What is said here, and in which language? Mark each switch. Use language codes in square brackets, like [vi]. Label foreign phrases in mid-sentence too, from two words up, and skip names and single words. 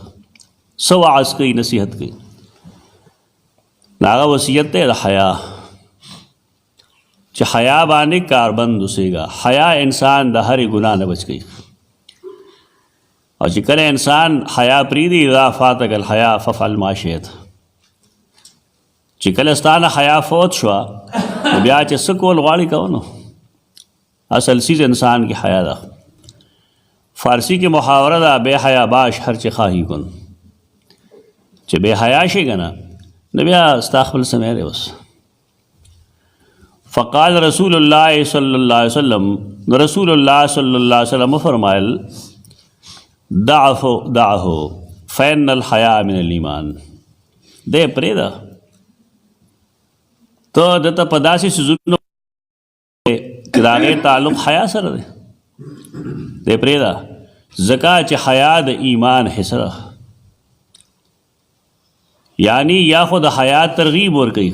[ps] څه وعظ کوي، نصیحت کوي؟ هغه وصیت دی د حیا، چې حیا باندې کاربند اوسېږه. حیا انسان د هرې ګناه نه بچ کوي، او چې کله انسان حیا پرېږدي [ar] اذا فاتک الحیا ففعل ما شئت، [ps] چې کله ستا نه حیا فوت شوه نو بیا چې څه کول غواړي کوه. نو اصل چیز انسان کی حیا ده. فارسی کې محاوره ده [fa] بے حیا باش هر چه خواهی کن، [ps] چې بے حیا شي که نه نو بیا ستا خپل سمی دی اوس. [ar] فقال رسول الله صلی الله علیه وسلم، رسول الله صلی الله علیه وسلم فرمایل دعه فإن الحیا من الایمان، [ps] دې پرېږده، ته دته په داسې څیزونو چې د هغې تعلق حیا سره دی، دې پرېږده، ځکه چې حیا د ایمان حصه ده. یعنی یا خو د حیا ترغیب ورکوي.